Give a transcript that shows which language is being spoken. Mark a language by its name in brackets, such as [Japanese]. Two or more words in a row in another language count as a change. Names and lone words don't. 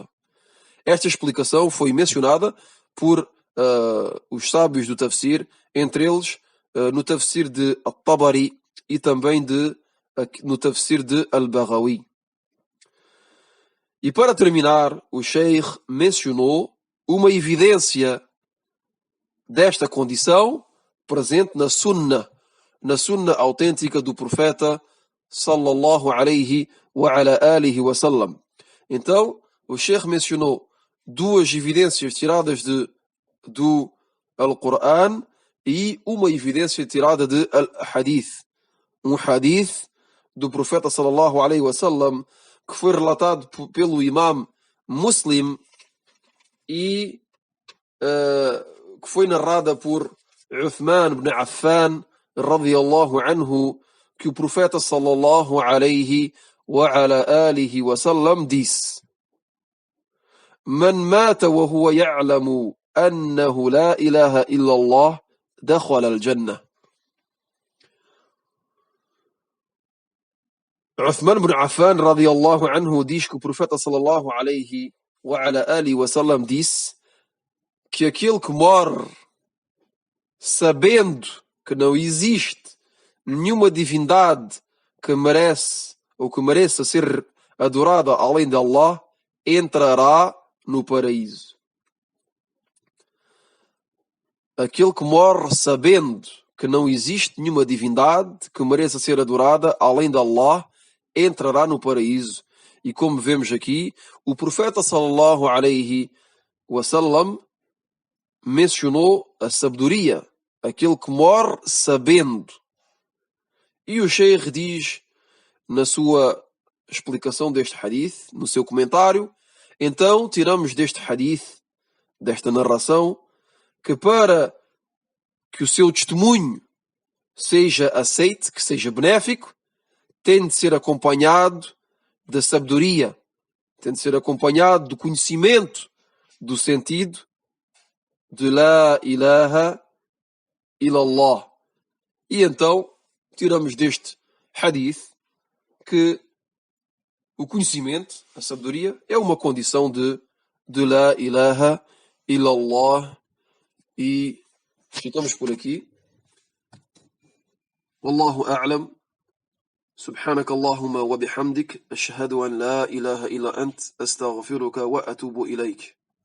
[Portuguese] Esta explicação foi mencionada por os sábios do tafsir, entre eles no tafsir de At-Tabari e também no tafsir de Al-Baghawi. E para terminar, o Sheikh mencionou uma evidência desta condição presente na sunnah autêntica do profeta [Arabic] صلى الله عليه وعلى آله وسلم. [Portuguese] Então, o Sheikh mencionou duas evidências tiradas do Al-Qur'an e uma evidência tirada de Al-Hadith. Um hadith do profeta [Arabic] صلى الله عليه وسلم [Portuguese] que foi relatado pelo imam Muslim e que foi narrada por Uthman ibn Affan [Arabic] رضي الله عنه, [Portuguese] que o profeta [Arabic] صلى الله عليه وعلى آله وسلم disse: من مات وهو يعلم أنه لا إله إلا الله دخل الجنة. [Portuguese] Uthman ibn Affan [Arabic] رضي الله عنه [Portuguese] diz que o profeta [Arabic] صلى الله عليه وعلى آله وسلم [Portuguese] disse que aquele que morre sabendo que não existe nenhuma divindade que merece ou que mereça ser adorada além de Allah, entrará no paraíso. Aquele que morre sabendo que não existe nenhuma divindade que mereça ser adorada além de Allah, entrará no paraíso. E como vemos aqui, o profeta [Arabic] صلى الله عليه وسلم [Portuguese] mencionou a sabedoria, aquele que morre sabendo. E o Sheikh diz na sua explicação deste hadith, no seu comentário, então tiramos deste hadith, desta narração, que para que o seu testemunho seja aceite, que seja benéfico, tem de ser acompanhado da sabedoria, tem de ser acompanhado do conhecimento do sentido de [Arabic] لا إله إلا الله. [Portuguese] E então tiramos deste hadith que o conhecimento, a sabedoria, é uma condição de [Arabic] لا إله إلا الله. [Portuguese] E ficamos por aqui. [Arabic] والله أعلم. سبحانك اللهم وبحمدك أشهد أن لا إله إلا أنت أستغفرك وأتوب إليك.